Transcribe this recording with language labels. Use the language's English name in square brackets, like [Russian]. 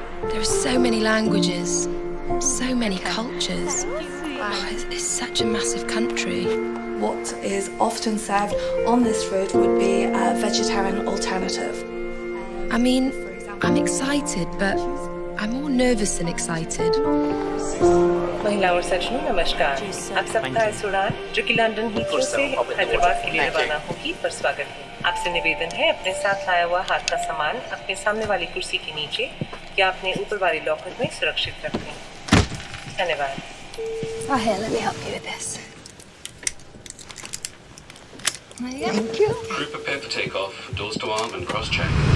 [English] There are so many languages, so many cultures. It's such a massive country. What is often served on this route would be a vegetarian alternative. I mean, I'm excited, but I'm more nervous than excited. [Hindi] महिला और सज्जनों नमस्कार। आप सबका इस उड़ान जो कि लंदन हीथ्रो से हैदराबाद के लिए रवाना होगी पर स्वागत है। आपसे निवेदन है अपने साथ लाया हुआ हाथ का सामान अपने सामने वाली कुर्सी के नीचे या अपने ऊपर वाली लॉकर में सुरक्षित रखें। धन्यवाद। [English] Oh, here, let me help you with this. There you go. Thank you. Crew prepare for takeoff. Doors to arm and cross-check.